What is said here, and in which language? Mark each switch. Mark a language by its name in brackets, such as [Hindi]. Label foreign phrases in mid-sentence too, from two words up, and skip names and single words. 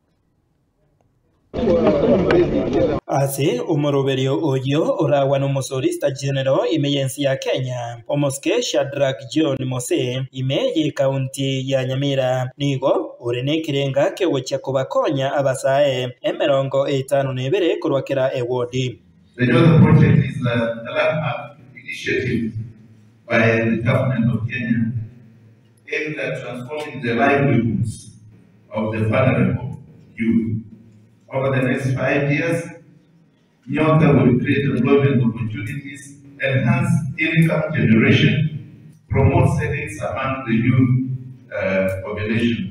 [Gusii] Ase umoroberio oyo orawa no [English] Solicitor General [Gusii] imeyensi ya Kenya Omoske Shadrack John Mose imeye kaunti ya Nyamira nigo urenekirenga kewocha kubakonya abasae 52 kurwakera ewodi. [English] The project is a landmark initiative by the government of Kenya aimed at transforming the livelihoods of the vulnerable youth. Over the next 5 years, Nyota will create employment opportunities, enhance income generation, promote savings among the youth population.